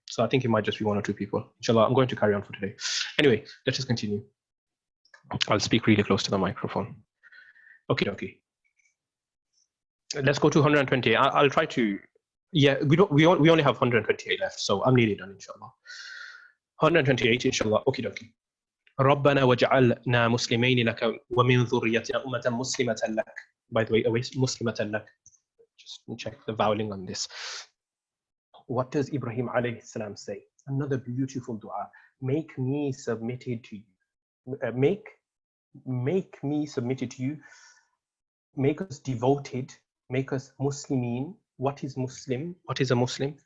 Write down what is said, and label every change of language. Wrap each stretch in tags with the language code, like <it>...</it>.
<en>So I think it might just be one or two people. Inshallah, I'm going to carry on for today. Anyway, let us continue. I'll speak really close to the microphone. Okay. Let's go to 128. I'll try to. Yeah, we only have 128 left, so I'm nearly done, inshallah. 128, inshallah. Okay.</en> <ar>ربنا وجعلنا مسلمين لك ومن ذريتنا أمة مسلمة لك.</ar> <en>By the way,</en> <ar>مسلمة لك.</ar> <en>Just check the voweling on this. What does Ibrahim alayhi salam say? Another beautiful dua. Make me submitted to you. Make me submitted to you. Make us devoted. Make us Muslimin. What is Muslim? What is a Muslim?</en>